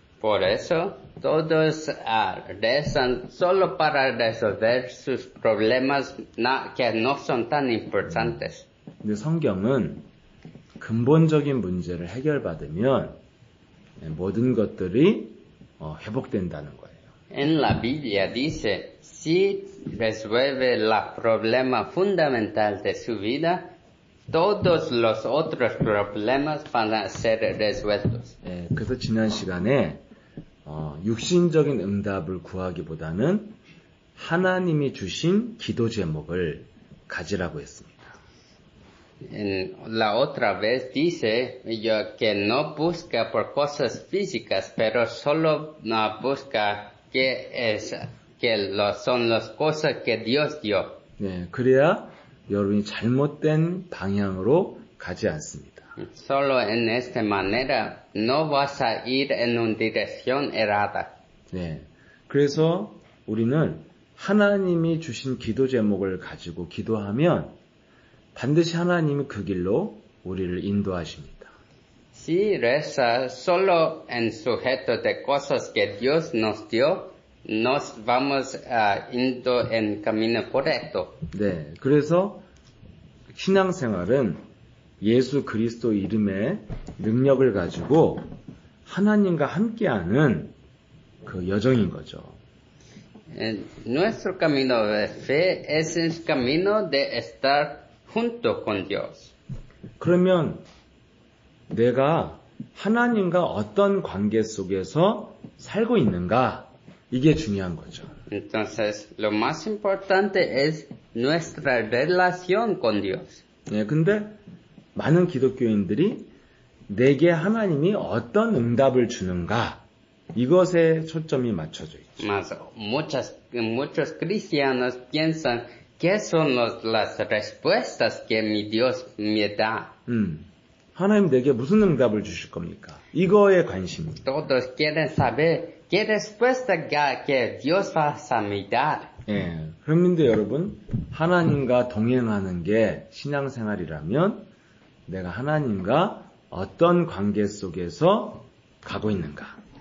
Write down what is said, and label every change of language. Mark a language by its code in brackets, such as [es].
[es] Por eso, todos rezan solo para resolver sus problemas que no son tan importantes. [ko] 근데 성경은 근본적인 문제를 해결받으면 모든 것들이 회복된다는 거예요. [es] En la Biblia dice, si resuelve el problema fundamental de su vida, todos los otros problemas van a ser resueltos. [ko] 그래서 지난 시간에 육신적인 응답을 구하기보다는 하나님이 주신 기도 제목을 가지라고 했습니다. [es] La otra vez dice que no busca por cosas físicas, pero solo busca que son las cosas que Dios dio. [ko] 네, 그래야 여러분이 잘못된 방향으로 가지 않습니다. [es] Solo en esta manera no vas a ir en una dirección errada. [ko] 네, 그래서 우리는 하나님이 주신 기도 제목을 가지고 기도하면 반드시 하나님이 그 길로 우리를 인도하십니다. [es] Si reza solo en sujeto de cosas que Dios nos dio, nos vamos indo en camino correcto. [ko] 네, 그래서 신앙생활은 예수 그리스도 이름의 능력을 가지고 하나님과 함께하는 그 여정인 거죠. [es] Nuestro camino de fe es el camino de estar junto con Dios. [ko] 그러면 내가 하나님과 어떤 관계 속에서 살고 있는가? 이게 중요한 거죠. [es] Entonces, lo más importante es nuestra relación con Dios. [ko] 네, 근데 많은 기독교인들이 내게 하나님이 어떤 응답을 주는가? 이것에 초점이 맞춰져 있죠. [es] Mas muchos cristianos piensan qué son las respuestas que mi Dios me da. [ko] 하나님 내게 무슨 응답을 주실 겁니까? 이거에 관심입니다. [es] Todos quieren saber qué respuesta que Dios va a me dar. [ko] 예, 그런데 여러분, 하나님과 동행하는 게 신앙생활이라면 내가 하나님과 어떤 관계 속에서 가고 있는가?